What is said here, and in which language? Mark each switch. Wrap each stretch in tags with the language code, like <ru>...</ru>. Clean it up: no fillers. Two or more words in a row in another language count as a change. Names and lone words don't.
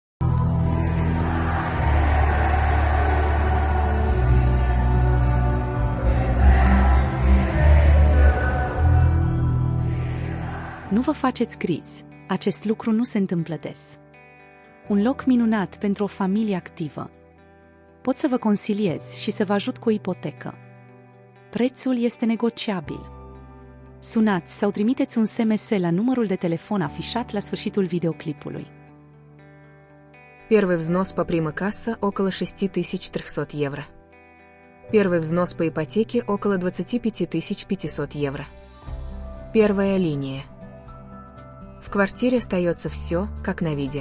<ro>Nu vă faceți griji, acest lucru nu se întâmplă des. Un loc minunat pentru o familie activă. Pot să vă consiliez și să vă ajut cu o ipotecă. Prețul este negociabil. Sunați sau trimiteți un SMS la numărul de telefon afișat la sfârșitul videoclipului.</ro> <ru>Первый взнос по прима-касса около 6300 евро. Первый взнос по ипотеке около 25 500 евро. Первая линия. В квартире остается все, как на видео.</ru>